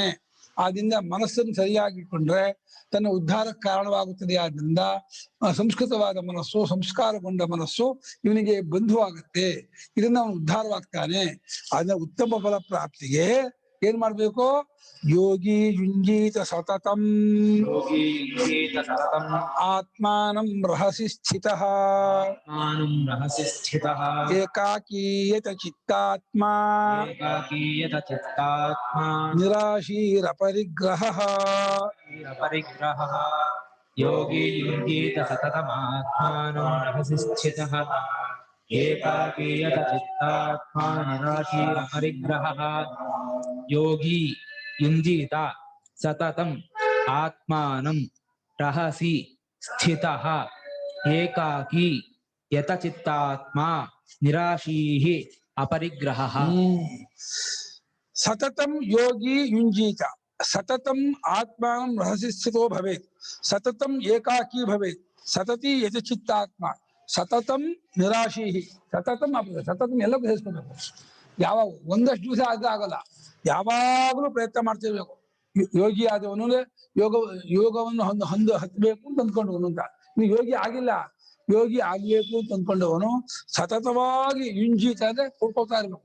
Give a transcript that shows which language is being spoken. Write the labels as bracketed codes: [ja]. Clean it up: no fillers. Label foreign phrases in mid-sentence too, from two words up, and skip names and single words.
[kn] ಆದ್ರಿಂದ ಮನಸ್ಸನ್ನು ಸರಿಯಾಗಿಟ್ಕೊಂಡ್ರೆ ತನ್ನ ಉದ್ಧಾರಕ್ಕೆ ಕಾರಣವಾಗುತ್ತದೆ. ಆದ್ರಿಂದ ಸಂಸ್ಕೃತವಾದ ಮನಸ್ಸು, ಸಂಸ್ಕಾರಗೊಂಡ ಮನಸ್ಸು ಇವನಿಗೆ ಬಂಧು ಆಗುತ್ತೆ. ಇದನ್ನ ಅವನು ಉದ್ಧಾರವಾಗ್ತಾನೆ. ಅದನ್ನ ಉತ್ತಮ ಫಲ ಪ್ರಾಪ್ತಿಗೆ ಏನ್ ಮಾಡ್ಬೇಕು? [sa] ಯೋಗಿ ಯುಂಜೀತ ಸತತಂ ಆತ್ಮಾನಂ ರಹಸಿ ಸ್ಥಿತಃ ಏಕಾಕೀಯತ ಚಿತ್ತಾತ್ಮಾ ನಿರಾಶೀರ ಪರಿಗ್ರಹಃ. ಯೋಗಿ ಯುಂಜೀತ ಸತತಮಾತ್ಮಾನಂ ರಹಸಿ ಸ್ಥಿತಃ ಏಕಾಕೀಯತ ಚಿತ್ತಾತ್ಮಾ ನಿರಾಶೀರ ಪರಿಗ್ರಹಃ. ಯೋಗಿ ಯುಂಜೀತ ಸತತಂ ಆತ್ಮಾನಂ ರಹಸಿ ಸ್ಥಿತಃ ಏಕಾಕಿ ಯತಚಿತ್ತಾತ್ಮ ನಿರಾಶೀಃ ಅಪರಿಗ್ರಹಃ. ಸತತಂ ಯೋಗಿ ಯುಂಜೀತ ಸತತಂ ಆತ್ಮಾನಂ ರಹಸಿ ಸ್ಥಿತೋ ಭವೇತ್. ಸತತಂ ಏಕಾಕಿ ಭವೇತ್. ಸತತಿ ಯತಚಿತ್ತಾತ್ಮ. ಸತತಂ ನಿರಾಶೀಹಿ. ಸತತಂ ಸತತಂ [kn] ಎಲ್ಲಕ್ಕೂ ಸೇರಿಸ್ಕೋಬೇಕು. ಯಾವಾಗ ಒಂದಷ್ಟು ದಿವಸ ಆಗಲ್ಲ, ಯಾವಾಗಲೂ ಪ್ರಯತ್ನ ಮಾಡ್ತಿರ್ಬೇಕು. ಯೋಗಿ ಆದವನು ಯೋಗವನ್ನು ಹತ್ತಬೇಕು ಅಂತ ಅಂದ್ಕೊಂಡವನು ಅಂತ. ನೀವು ಯೋಗಿ ಆಗಿಲ್ಲ, ಯೋಗಿ ಆಗ್ಬೇಕು ಅಂತ ಅಂದ್ಕೊಂಡವನು ಸತತವಾಗಿ ಯುಂಜೀತ ಅಂದ್ರೆ ಕೂಡ್ಕೊಳ್ತಾ ಇರ್ಬೇಕು.